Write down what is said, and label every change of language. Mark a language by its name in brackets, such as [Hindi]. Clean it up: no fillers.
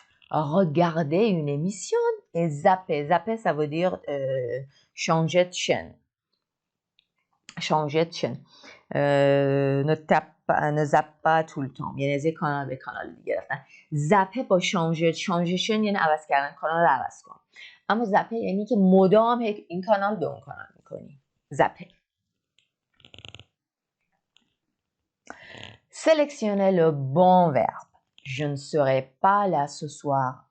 [French] regarder une émission et zapper. Zapper, ça veut dire changer de chaîne. Changer de chaîne. ne zappe pas tout le temps. [Persian] یعنی از یک کانال به کانال دیگه رفتن. زپه با شانژشن یعنی عوض کردن کانال رو عوض کن. اما زپه یعنی که مدام این کانال به اون کانال میکنی. زپه. [French] Sélectionnez le bon verbe. Je ne serai pas là ce soir.